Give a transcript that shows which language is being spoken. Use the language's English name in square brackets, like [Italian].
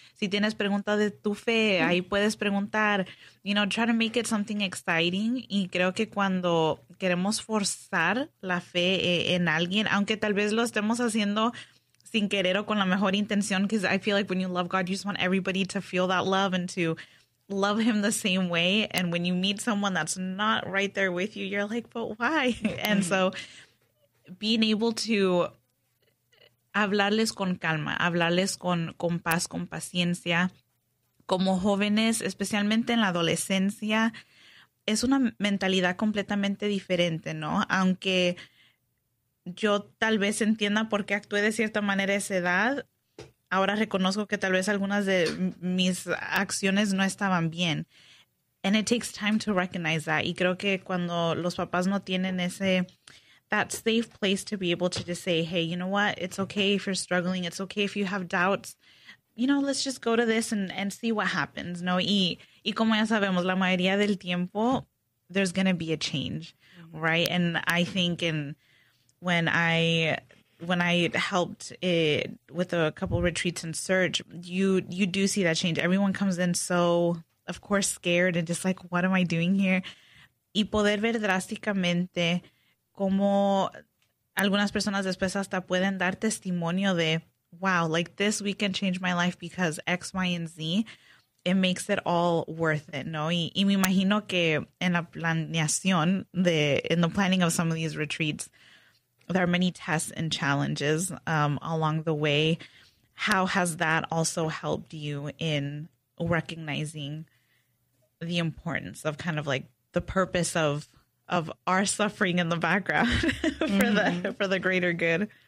[Spanish] Si tienes pregunta de tu fe, ahí puedes preguntar. [English] You know, try to make it something exciting. [Spanish] Y creo que cuando queremos forzar la fe en alguien, aunque tal vez lo estemos haciendo sin querer o con la mejor intención, [English] because I feel like when you love God, you just want everybody to feel that love and to love him the same way. And when you meet someone that's not right there with you, you're like, but why? And so being able to [Spanish] hablarles con calma, hablarles con paz, con paciencia, como jóvenes, especialmente en la adolescencia, es una mentalidad completamente diferente, ¿no? Aunque yo tal vez entienda por qué actué de cierta manera a esa edad, ahora reconozco que tal vez algunas de mis acciones no estaban bien. [English] And it takes time to recognize that. [Spanish] Y creo que cuando los papás no tienen ese, [English] that safe place to be able to just say, hey, you know what? It's okay if you're struggling. It's okay if you have doubts. You know, let's just go to this and see what happens, ¿no? [Spanish] Y como ya sabemos, la mayoría del tiempo, [English] there's going to be a change, right? And I think when I helped it with a couple retreats in search, you do see that change. Everyone comes in so, of course, scared and just like, what am I doing here? [Spanish] Y poder ver drásticamente cómo algunas personas después hasta pueden dar testimonio de, [English] wow, like this weekend changed my life because X, Y, and Z. It makes it all worth it, ¿no? [Spanish] Y me imagino que en la planeación, [English] in the planning of some of these retreats, there are many tests and challenges along the way. How has that also helped you in recognizing the importance of kind of like the purpose of our suffering in the background for the greater good?